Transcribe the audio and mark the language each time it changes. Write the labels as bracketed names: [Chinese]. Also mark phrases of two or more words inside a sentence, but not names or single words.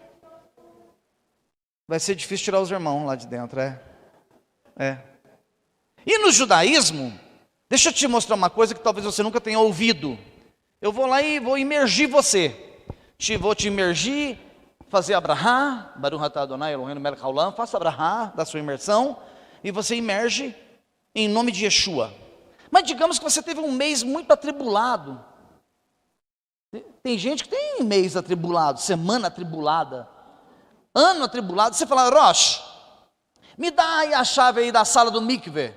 [Portuguese] Vai ser difícil tirar os irmãos lá de dentro, E no judaísmo, deixa eu te mostrar uma coisa que talvez você nunca tenha ouvido. Eu vou lá e vou imergir você. Vou te imergir, fazer abrahá, [Hebrew] ברוך אתה אדני אלהינו מלך העולם, [Portuguese] faça abrahá da sua imersão, e você imerge em nome de Yeshua. Mas digamos que você teve um mês muito atribulado. Tem gente que tem mês atribulado, semana atribulada, ano atribulado. Você fala, Rosh, me dá aí a chave aí da sala do mikveh.